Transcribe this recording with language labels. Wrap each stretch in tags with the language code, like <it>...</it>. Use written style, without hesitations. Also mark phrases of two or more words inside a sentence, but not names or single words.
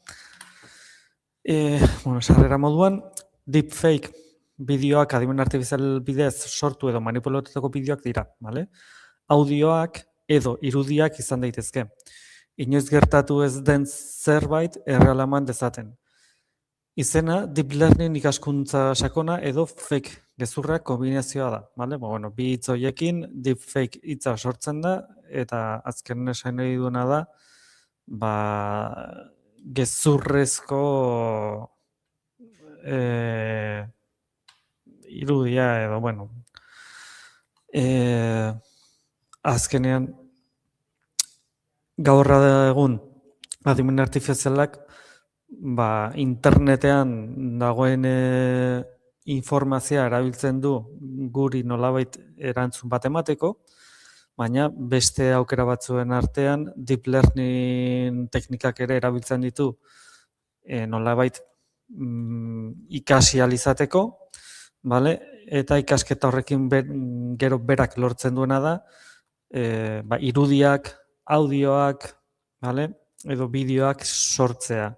<eu>Sarrera moduan, deepfake bideoak adimen artifizial bidez sortu edo manipulatutako bideoak dira, bale? Audioak edo irudiak izan daitezke. Inoiz gertatu ez den zerbait erreala eman dezaten. Izena</eu> <en>deep learning</en> <eu>ikaskuntza sakona edo fake gezurrak kombinazioa da, bale? Bi hitz horiekin deepfake hitza sortzen da eta azken esan nahi duena da gezurrezko irudia edo azkenean gaur egun adimen artifizialak internetean dagoen informazioa erabiltzen du guri nolabait erantzun bat emateko, baina beste aukera batzuen artean</eu> <en>deep learning</en> <eu>teknikak ere erabiltzen ditu nolabait ikasi ahal izateko, bale? Eta ikasketa horrekin gero berak lortzen duena da irudiak, audioak, bale? Edo bideoak sortzea.</eu>